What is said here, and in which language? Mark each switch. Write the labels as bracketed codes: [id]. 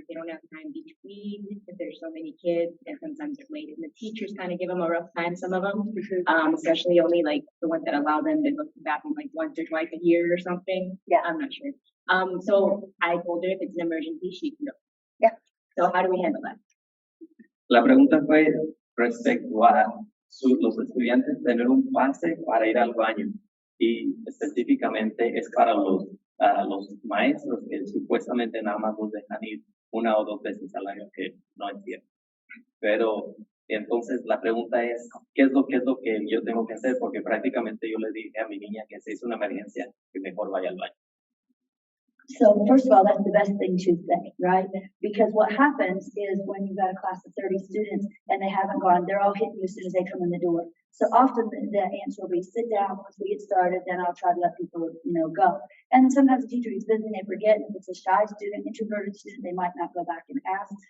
[en] They don't have time between if there's so many kids, and sometimes they're late. And the teachers kind of give them a rough time, some of them, especially only like the ones that allow them to go to the bathroom like once or twice a year or something. Yeah. I'm not sure. So I told her if it's an emergency, she can go. Yeah. So how do we handle that? [es] La pregunta fue respecto a los estudiantes tener un pase para ir al baño y específicamente es para los maestros que supuestamente nada más los dejan ir una o dos veces al año, que no es cierto. Pero entonces la pregunta es, ¿qué es lo que yo tengo que hacer? Porque prácticamente yo le dije a mi niña que si es una emergencia, que mejor vaya al baño. [en] So first of all, that's the best thing to say, right? Because what happens is when you've got a class of 30 students and they haven't gone, they're all hitting you as soon as they come in the door. So often the answer will be, sit down once we get started, then I'll try to let people, go. And sometimes the teacher is busy and they forget. If it's a shy student, introverted student, they might not go back and ask.